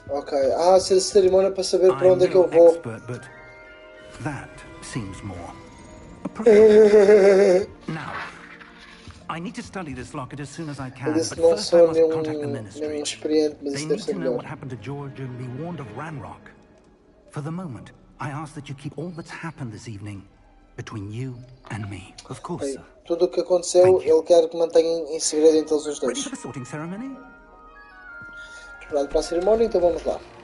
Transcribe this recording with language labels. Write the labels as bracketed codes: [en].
[pt] Ok, ser cerimónia para saber para onde é que eu vou. [en] Expert, but that seems more appropriate. Now, I need to study this locket as soon as I can, but first I must contact the ministry. They need to know what happened to George and be warned of Ranrock. For the moment, I ask that you keep all that's happened this evening between you and me. Of course, sir. [pt] Tudo o que aconteceu, ele quer que mantenham em segredo entre os dois. [en] Ready for the sorting ceremony? [pt] Preparado para a cerimónia, então vamos lá.